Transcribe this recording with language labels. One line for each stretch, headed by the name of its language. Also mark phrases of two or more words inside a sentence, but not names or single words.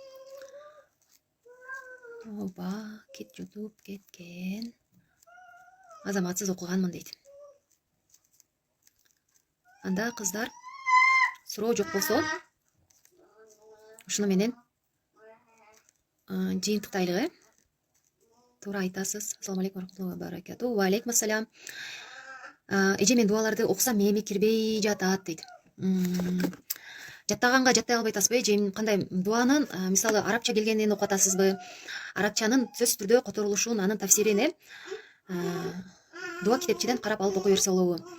Kyrgyz: Оба, YouTube кеткен. Азаматсыз окуганмын дейт. Анда кыздар суроо жок болсо ушуну менен жыйынтыктайлы. Туура айтасыз.
Arabic: السلام عليكم رحمة الله وبركاته. وعليكم السلام.
Kyrgyz: Эже мен дуаларды окусам мээме кирбей жатат дейт. Жаттаганга жаттай албай атасызбы? Эже кандай дуанын мисалы арабча келгенин окуп атасызбы? Арабчанын сөзсүз түрдө которулушун, анын тафсирин дуа китепчеден карап алып окуй берсе болобу?